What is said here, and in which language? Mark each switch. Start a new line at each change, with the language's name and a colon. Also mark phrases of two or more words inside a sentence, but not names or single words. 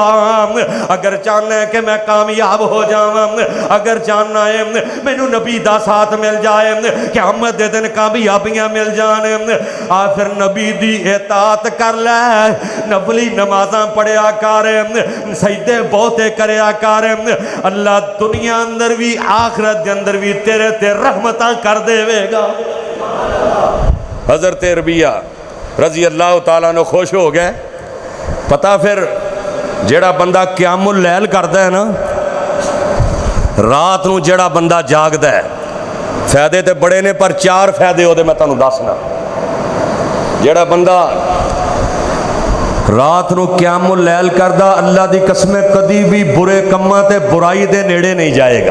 Punjabi: ਅਗਰ ਚਾਹਨਾ ਹੈ ਕਿ ਮੈਂ ਕਾਮਯਾਬ ਹੋ ਜਾਵਾਂ ਅਗਰ ਚਾਹਨਾ ਹੈ ਮੈਨੂੰ ਨਬੀ ਦਾ ਸਾਥ ਮਿਲ ਜਾਏ ਕਿਆਮਤ ਦੇ ਦਿਨ ਕਾਮਯਾਬੀਆਂ ਮਿਲ ਜਾਣ ਆ ਫਿਰ ਨਬੀ ਦੀ ਇਤਾਅਤ ਕਰ ਲੈ ਨਫ਼ਲੀ ਨਮਾਜ਼ਾਂ ਪੜ੍ਹਿਆ ਕਰ ਸਜਦੇ ਬਹੁਤੇ ਕਰਿਆ ਕਰ ਅੱਲਾ ਦੁਨੀਆ ਅੰਦਰ ਭੀ ਆਖ਼ਿਰਤ ਕੇ ਅੰਦਰ ਭੀ ਤੇਰੇ ਤੇ ਰਹਿਮਤਾਂ ਕਰ ਦੇਵੇਗਾ। ਹਜ਼ਰਤ ਰਬੀਆ
Arabic: رضي الله تعالى عنه
Punjabi: ਖ਼ੁਸ਼ ਹੋ ਗਏ ਪਤਾ ਫਿਰ ਜਿਹੜਾ ਬੰਦਾ
Arabic: قيام الليل
Punjabi: ਕਰਦਾ ਹੈ ਨਾ, ਰਾਤ ਨੂੰ ਜਿਹੜਾ ਬੰਦਾ ਜਾਗਦਾ ਹੈ, ਫਾਇਦੇ ਤੇ ਬੜੇ ਨੇ ਪਰ 4 ਫਾਇਦੇ ਉਹਦੇ ਮੈਂ ਤੁਹਾਨੂੰ ਦੱਸਣਾ। ਜਿਹੜਾ ਬੰਦਾ ਰਾਤ ਨੂੰ
Arabic: قيام الليل
Punjabi: ਕਰਦਾ, ਅੱਲਾ ਦੀ ਕਸਮ ਕਦੀ ਵੀ ਬੁਰੇ ਕੰਮਾਂ ਤੇ ਬੁਰਾਈ ਦੇ ਨੇੜੇ ਨਹੀਂ ਜਾਏਗਾ।